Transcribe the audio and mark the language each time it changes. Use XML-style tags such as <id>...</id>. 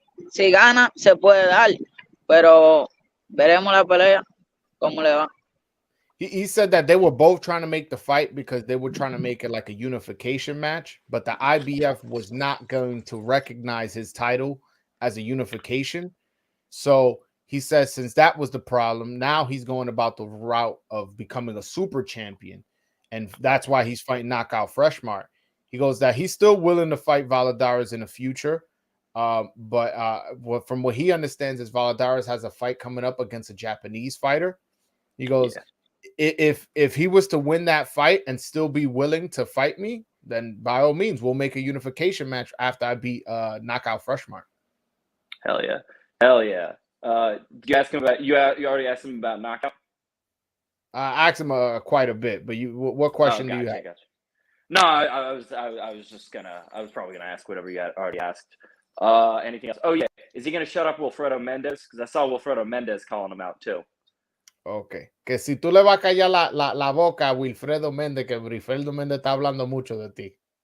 <es>Si gana, se puede dar, pero veremos la pelea, cómo le va.</es> <en>He said that they were both trying to make the fight because they were trying to make it like a unification match, but the IBF was not going to recognize his title as a unification. So he says since that was the problem, now he's going about the route of becoming a super champion. And that's why he's fighting Knockout Freshmart. He goes that he's still willing to fight Valadares in the future. But from what he understands is Valadares has a fight coming up against a Japanese fighter. He goes, if he was to win that fight and still be willing to fight me, then by all means, we'll make a unification match after I beat Knockout Freshmart. Hell yeah. You ask him about you already asked him about Knockout? I asked him quite a bit, but what question do you have? Gotcha. No, I was probably gonna ask whatever you had already asked. Anything else? Oh yeah, is he gonna shut up Wilfredo Mendez? Because I saw Wilfredo Mendez calling him out too.</en> <es>Ok, que si tú le vas a callar la boca a Wilfredo Méndez, que Wilfredo Méndez está hablando mucho de ti.</es>